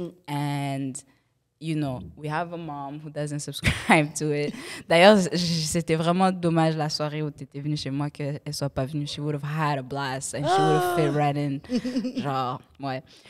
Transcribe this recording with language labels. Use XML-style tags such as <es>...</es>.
<en>And, you know, we have a mom who doesn't subscribe to it.</en> <fr>D'ailleurs, c'était vraiment dommage la soirée où tu étais venue chez moi qu'elle ne soit pas venue.</fr> <en>She would have had a blast and she would have fit right in.</en> <fr>Genre, ouais.</fr>